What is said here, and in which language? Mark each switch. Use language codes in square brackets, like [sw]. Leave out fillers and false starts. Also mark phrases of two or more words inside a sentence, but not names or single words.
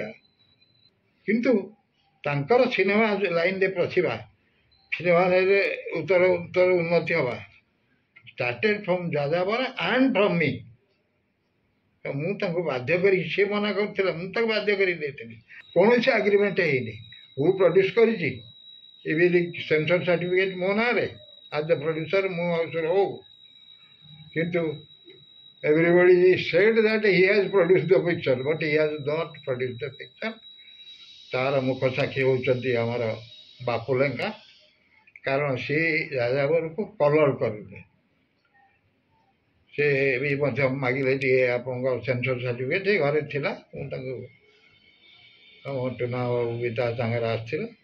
[or] କିନ୍ତୁ ତାଙ୍କର ସିନେମା ଲାଇନ୍ରେ ପଶିବା, ସିନେମା ଲାଇନ୍ରେ ଉତ୍ତର ଉନ୍ନତି ହେବା [en] started from [or] ଯାଯାବର [en] and from me. [or] ମୁଁ ତାଙ୍କୁ ବାଧ୍ୟ କରିକି, ସେ ମନା କରୁଥିଲା, ମୁଁ ତାକୁ ବାଧ୍ୟ କରି ଦେଇଥିଲି। କୌଣସି ଆଗ୍ରିମେଣ୍ଟ ହେଇନି। ମୁଁ ପ୍ରଡ୍ୟୁସ୍ କରିଛି, [en] even censor certificate [or] ମୋ ନାଁରେ [en] as a producer [or] ମୁଁ ଆଉ ହଉ। [en] କିନ୍ତୁ everybody said that he has produced the picture, but he has not produced the picture. [or] ତାର ମୁଖ ସାକ୍ଷୀ ହେଉଛନ୍ତି ଆମର ବାପୁଲେଙ୍କା, କାରଣ ସେ ଯାଯାବରକୁ କଲର୍ କରିଲେ। ସେ ବି ମଧ୍ୟ ମାଗିଲେ ଟିକେ ଆପଣଙ୍କ [en] censor certificate, [or] ଘରେ ଥିଲା। ମୁଁ ତାଙ୍କୁ ଟୁନା ବାବୁ ବି ତା ସାଙ୍ଗରେ ଆସିଥିଲେ।